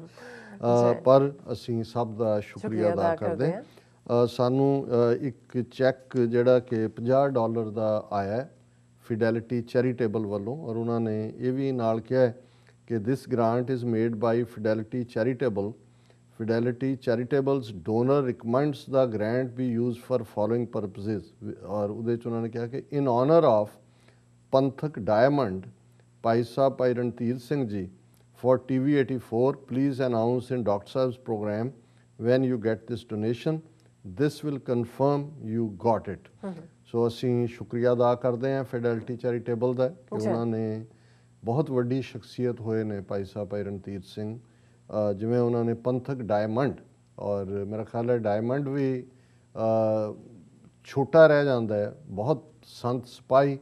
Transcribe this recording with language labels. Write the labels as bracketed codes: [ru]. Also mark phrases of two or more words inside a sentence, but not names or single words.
[pa] ਪਰ ਅਸੀਂ ਸਭ ਦਾ ਸ਼ੁਕਰੀਆ ਅਦਾ ਕਰਦੇ ਹਾਂ। ਸਾਨੂੰ ਇੱਕ ਚੈੱਕ ਜਿਹੜਾ ਕਿ $50 ਦਾ ਆਇਆ ਫਿਡੈਲਿਟੀ ਚੈਰੀਟੇਬਲ ਵੱਲੋਂ, ਔਰ ਉਹਨਾਂ ਨੇ ਇਹ ਵੀ ਨਾਲ ਕਿਹਾ ਕਿ [en] This grant is made by Fidelity Charitable. Fidelity Charitable's donor recommends the grant be used for following purposes। [pa] और ਉਹਦੇ 'ਚ ਉਹਨਾਂ ਨੇ ਕਿਹਾ ਕਿ [en] in honor of ਪੰਥਕ ਡਾਇਮੰਡ ਭਾਈ ਸਾਹਿਬ ਭਾਈ ਰਣਧੀਰ ਸਿੰਘ ਜੀ for TV 84, please announce in Dr. Saab's program when you get this donation. This will confirm you got it। [pa] ਸੋ ਅਸੀਂ ਸ਼ੁਕਰੀਆ ਅਦਾ ਕਰਦੇ ਹਾਂ ਫਿਡੈਲਿਟੀ ਚੈਰੀਟੇਬਲ ਦਾ ਕਿ ਉਹਨਾਂ ਨੇ ਬਹੁਤ ਵੱਡੀ ਸ਼ਖਸੀਅਤ ਹੋਏ ਨੇ ਭਾਈ ਸਾਹਿਬ ਭਾਈ ਰਣਧੀਰ ਸਿੰਘ, ਜਿਵੇਂ ਉਹਨਾਂ ਨੇ ਪੰਥਕ ਡਾਇਮੰਡ, ਔਰ ਮੇਰਾ ਖਿਆਲ ਹੈ ਡਾਇਮੰਡ ਵੀ ਛੋਟਾ ਰਹਿ ਜਾਂਦਾ ਹੈ, ਬਹੁਤ ਸੰਤ ਸਿਪਾਹੀ।